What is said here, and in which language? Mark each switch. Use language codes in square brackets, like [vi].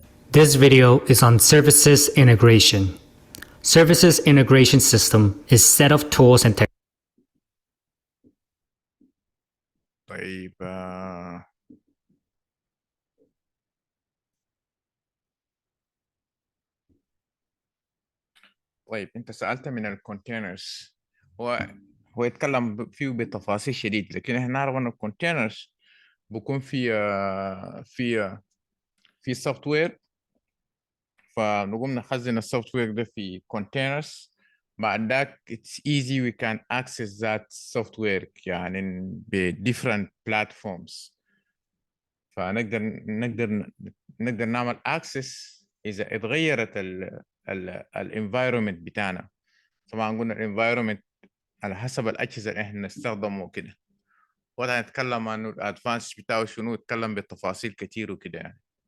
[en] This video is on services integration. Services integration system is set of tools and technologies. [ar] طيب طيب انت سألت من الكونتينرز. هو يتكلم فيه بتفاصيل شديد، لكن احنا نعرف ان الكونتينرز بيكون في سوفت وير، فنقوم نخزن السوفت وير ده في كونتينرز. بعد ذاك [en] it's easy we can access that software [ar] يعني ب [en] different platforms. [ar] فنقدر نعمل access إذا اتغيرت ال environment بتاعنا. طبعا قلنا ال environment على حسب الأجهزة اللي احنا نستخدمه كده، وده نتكلم عن الادفانس بتاعه شنو، نتكلم بالتفاصيل كتير وكده يعني.